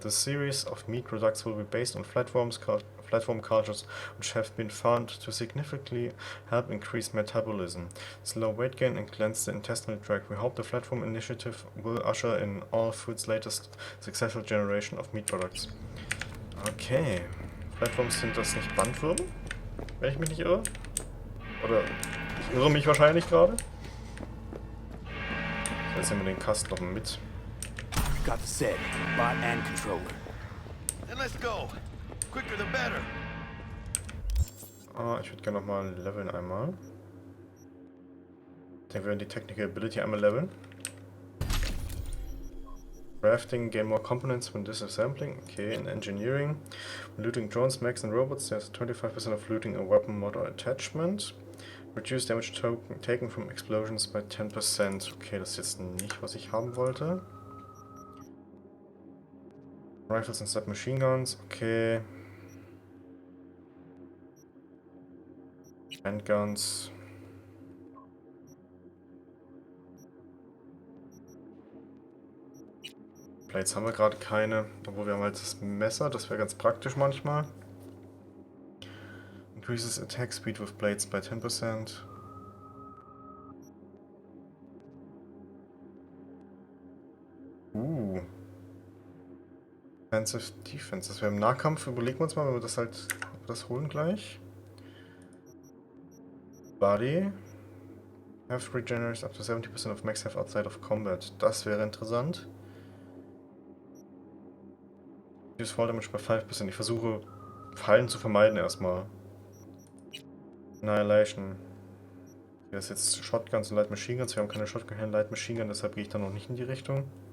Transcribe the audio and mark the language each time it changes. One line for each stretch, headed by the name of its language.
English: The series of meat products will be based on platform cultures, which have been found to significantly help increase metabolism, slow weight gain, and cleanse the intestinal tract. We hope the platform initiative will usher in All Foods' latest successful generation of meat products. Okay.
German: Platforms sind das nicht Bandwürmer? Wenn ich mich nicht irre? Oder ich irre mich wahrscheinlich gerade? Jetzt nehmen wir den Kasten noch mit.
English: Got the set, bot and controller. Then let's go. Quicker the better.
German: Ich würde gerne nochmal leveln einmal. Ich denke, wir werden die Technical Ability einmal leveln.
English: Crafting, gain more components when disassembling. Okay, in engineering. When looting drones, mechs and robots, there's 25% of looting a weapon mod or attachment. Reduce damage taken from explosions by 10%.
German: Okay, das ist jetzt nicht, was ich haben wollte.
English: Rifles and submachine guns, okay. Handguns.
German: Blades haben wir gerade keine, obwohl wir haben halt das Messer, das wäre ganz praktisch manchmal.
English: Increases attack speed with blades by 10%. Defensive Defense.
German: Das wäre im Nahkampf. Überlegen wir uns mal, wenn wir das halt das holen gleich.
English: Body. Have regenerates up to 70% of max health outside of combat.
German: Das wäre interessant.
English: Use Fall Damage
German: bei 5%. Ich versuche Fallen zu vermeiden erstmal. Annihilation. Hier ist jetzt Shotguns und Light Machine Guns. Wir haben keine Shotgun und Light Machine Gun, deshalb gehe ich da noch nicht in die Richtung.